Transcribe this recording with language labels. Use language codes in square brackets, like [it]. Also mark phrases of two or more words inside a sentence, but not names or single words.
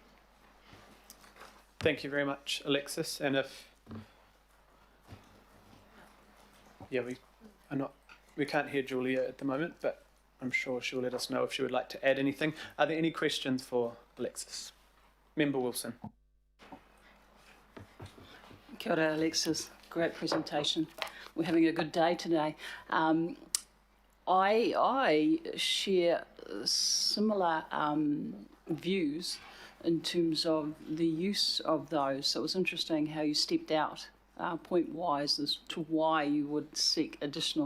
[en] Thank you very much, Alexis. And we can't hear Julia at the moment, but I'm sure she'll let us know if she would like to add anything. Are there any questions for Alexis? Member Wilson. [mi] Kia ora, [en] Alexis. Great presentation. We're having a good day today. I share similar views in terms of the use of those. So it was interesting how you stepped out point-wise as to why you would seek additional.